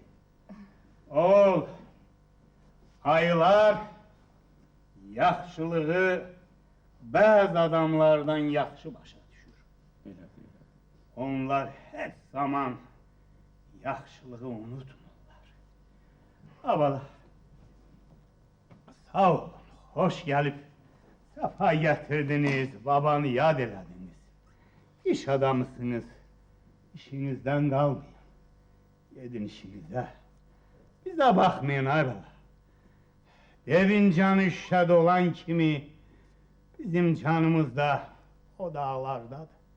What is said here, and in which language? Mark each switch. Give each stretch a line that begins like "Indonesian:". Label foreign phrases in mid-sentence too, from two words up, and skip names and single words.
Azerbaijani: Oğul, ayılar yaxşılığı bəzi adamlardan yaxşı başa düşür. Onlar heç zaman yaxşılığı unutmurlar. Abala, sağ olun,
Turkish: hoş gelip sefa getirdiniz,
Azerbaijani: babanı yad elədiniz.
Turkish: İş adamısınız, işinizden kalmayın. Gidin işinize. Bize bakmayın ayrıla.
Azerbaijani: Devin canı şişede olan kimi bizim canımız da o dağlardadır.